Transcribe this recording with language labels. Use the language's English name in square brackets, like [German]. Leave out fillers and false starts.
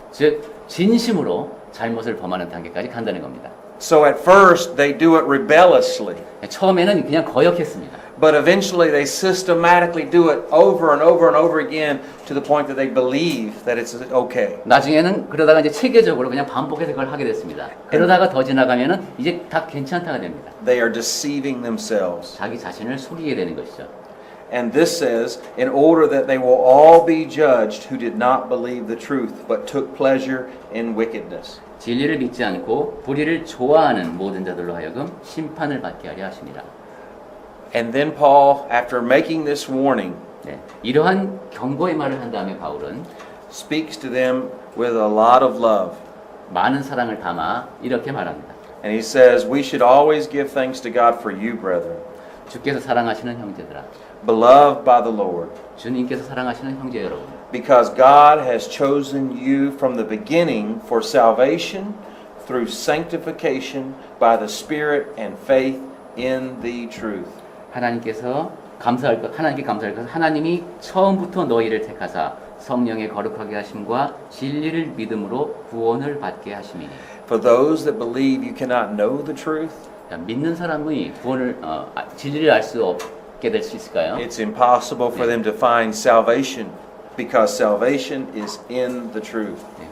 [Korean] 즉 진심으로 잘못을 범하는 단계까지 간다는 겁니다. [English] So at first they do it rebelliously, [Korean] 처음에는 그냥 거역했습니다. [English] but eventually they systematically do it over and over and over again to the point that they believe that it's okay. [Korean] 나중에는 그러다가 이제 체계적으로 그냥 반복해서 그걸 하게 됐습니다. 그러다가 더 지나가면은 이제 다 괜찮다가 됩니다. [English] They are deceiving themselves. [Korean] 자기 자신을 속이게 되는 것이죠. [English] And this says, in order that they will all be judged who did not believe the truth, but took pleasure in wickedness. [Korean] 진리를 믿지 않고 불의를 좋아하는 모든 자들로 하여금 심판을 받게 하려 하십니다. [English] And then Paul, after making this warning, [Korean] 네, 이러한 경고의 말을 한 다음에 바울은 [English] speaks to them with a lot of love. [Korean] 많은 사랑을 담아 이렇게 말합니다. [English] And he says, we should always give thanks to God for you, brethren, [Korean] 주께서 사랑하시는 형제들아, [English] beloved by the Lord, [Korean] 주님께서 사랑하시는 형제 여러분, [English] because God has chosen you from the beginning for salvation through sanctification by the Spirit and faith in the truth. [Korean] 하나님께 감사할 것 하나님이 처음부터 너희를 택하사 성령의 거룩하게 하심과 진리를 믿음으로 구원을 받게 하심이니. [English] For those that believe you cannot know the truth, [Korean] 믿는 사람이 진리를 알 수 없게 될 수 있을까요? [English] it's impossible for them to find salvation because salvation is in the truth.